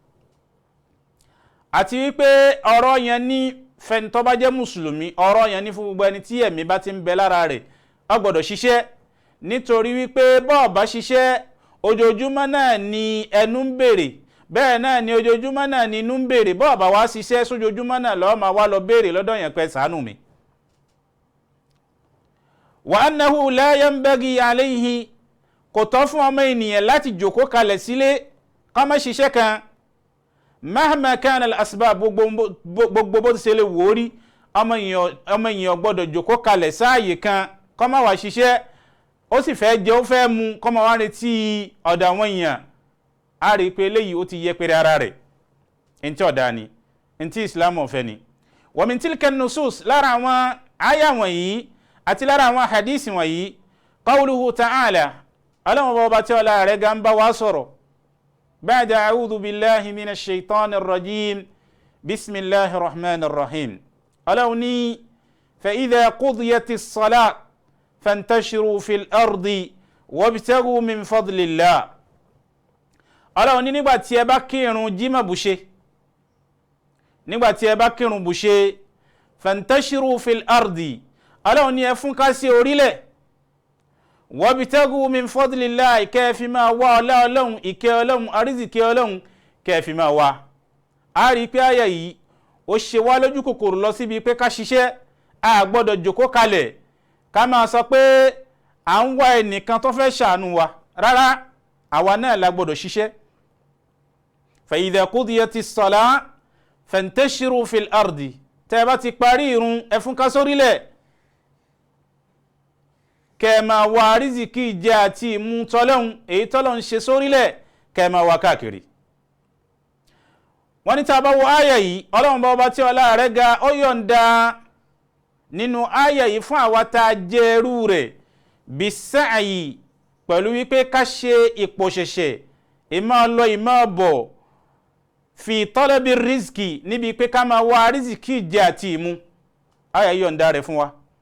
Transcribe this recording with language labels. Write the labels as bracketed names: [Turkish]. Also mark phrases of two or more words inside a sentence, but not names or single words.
[Yoruba] àti wípé ọ̀rọ̀ yẹn ní fẹ́ni tó bá jẹ́ mùsùlùmí, ọ̀rọ̀ yẹn ní fún gbogbo ẹni tí ẹ̀mí bá ti ń bẹ lára rẹ̀ ó gbọ́dọ̀ ṣiṣẹ́, nítorí wípé bó bá ṣiṣẹ́ ojoojúmọ́ náà ni ẹnu ń béèrè, bẹ́ẹ̀ náà ni ojoojúmọ́ náà ni inú ń béèrè, bó bá wá ṣiṣẹ́ sójoojúmọ́ náà ló máa wá lọ béèrè lọ́dọ̀ yẹn pé ṣàánú mi. [Arabic] وأنه لا ينبغي عليه, [Yoruba] kò tọ́ fún ọmọ ènìyàn láti jókòó kalẹ̀ sílé ká má ṣiṣẹ́ kan, [Arabic] مهما كانت الأسباب, [Yoruba] gbogbo bó ti ṣe lè wò ó rí, ọmọ ènìyàn gbọ́dọ̀ jókòó kalẹ̀ sáàyè kan ká má wá ṣiṣẹ́, ó sì fẹ́ jẹ ó fẹ́ mu ká má wá retí ọ̀dọ̀ àwọn èèyàn, a rí i pé eléyìí ó ti yẹpẹrẹ ara rẹ̀, ntí ọ̀dà ni ntí Islam ọ̀fẹ́ ni. [Arabic] ومن تلك النصوص, [Yoruba] lára àwọn àyà wọ̀nyí àti lára àwọn hadisi wọ̀nyí [Arabic] قوله تعالى, [Yoruba] ọlọ́run bá tí ọlá rẹ̀ gan bá wá sọ̀rọ̀, [Arabic] بعد أعوذ بالله من الشيطان الرجيم بسم الله الرحمن الرحيم, [Yoruba] ọlọ́run ní [Arabic] فإذا قضيت الصلاة فانتشروا في الأرض وابتغوا من فضل الله, [Yoruba] ọlọ́run ní nígbà tí ẹ bá kírun jímọ̀ bùṣe, nígbà tí ẹ bá kírun bùṣe [Arabic] فانتشروا في الأرض, [Yoruba] ọlọ́run ní ẹ fún ká sí orílẹ̀, [Arabic] وابتغوا من فضل الله, [Yoruba] kẹfì máa wá ọlá ọlọ́run, ìkẹ́ ọlọ́run, àrísìkẹ́ ọlọ́run kẹfì máa wá. a rí pé àyà yìí ó ṣe wá lójú kòkòrò lọ síbi pé ká ṣiṣẹ́, a gbọ́dọ̀ jókòó kalẹ̀ ká máa sọ pé à ń wá ẹnìkan tó fẹ́ ṣàánú wa, rárá àwa náà la gbọ́dọ̀ ṣiṣẹ́. [Arabic] فإذا قضيت الصلاة فانتشروا في الأرض, [Yoruba] tẹ́ bá ti parí ìrun ẹ fún ká sórílẹ̀, kẹ́ máa wá rízìkí jẹ àti ìmú tọ́lọ́hun, èyí tọ́lọ́hun ṣe sórílẹ̀ kẹ́ máa wá káàkiri. wọ́n ní tá a bá wo àyà yìí, ọlọ́run bá tí ọlá rẹ̀ ga ó yọ̀ǹda nínú àyà yìí fún àwa tá a jẹ́ ẹrú rẹ̀ bis-sa'yi, pẹ̀lú wípé ká ṣe ìpòṣẹ̀ṣẹ̀, ìmọ̀ lọ ìmọ̀ bọ̀, [Arabic] في طلب الرزق, [Yoruba] níbi pé ká máa wá rízìkí jẹ àti ìmú, àyà yọ̀ǹda rẹ̀ fún wa.